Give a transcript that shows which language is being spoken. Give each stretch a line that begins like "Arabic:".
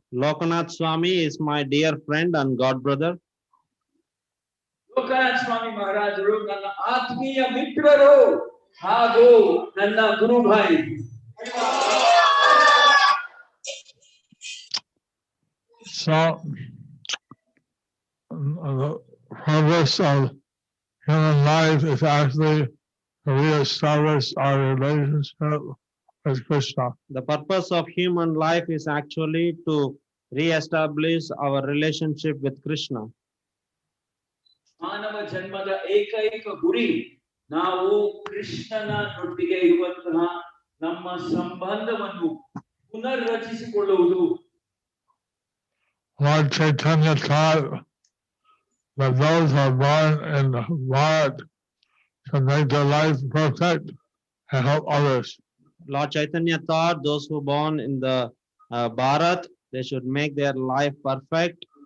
English: Lokanath Swami is my dear friend and godbrother. Lokanath Swami is my dear friend and godbrother.
Kannada: Lokanath Swami Maharajaru nanna ಆತ್ಮೀಯ ಮಿತ್ರರು ಹಾಗೂ ನನ್ನ ಗುರು Bhai.
English: So, the purpose of human life is actually to reestablish our relationship with Krishna. The purpose of human life is actually to Re-establish our relationship with Krishna.
Kannada: ಮಾನವ ಜನ್ಮದ ಏಕೈಕ ಗುರಿ ನಾವು ಕೃಷ್ಣನೊಟ್ಟಿಗೆ ಇರುವಂತಹ ನಮ್ಮ ಸಂಬಂಧವನ್ನು ಪುನರ್ರಚಿಸಿಕೊಳ್ಳುವುದು.
English: Lord Chaitanya taught that those who are born in Bharat should make their life perfect and help others. Lord Chaitanya thought those who born in the Bharat, they should make their life perfect